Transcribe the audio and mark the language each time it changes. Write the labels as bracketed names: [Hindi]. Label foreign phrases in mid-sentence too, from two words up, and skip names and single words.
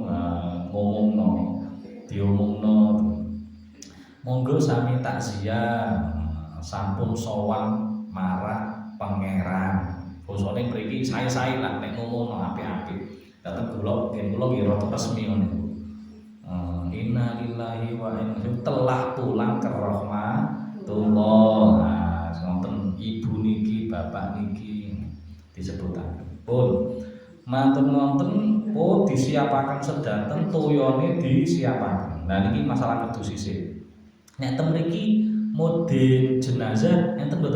[Javanese] Ngomongno, diomongno. Monggo sami takziah sampun sowan marang pangeran. Bosone mriki sae-sae lah nek ngomongno apik-apik. Dateng kula nggih rada resmi ngono. [Arabic] إنا لله وإنا إليه [Indonesian] telah pulang ke rahmatullah. [Javanese] Wonten ibu niki, bapak niki disebutaken. Pun mantun wonten disiapaken sedanten toyone disiapaken. Nah niki masalah ngedusi sih. Nek ten mriki model jenazah enten mboten?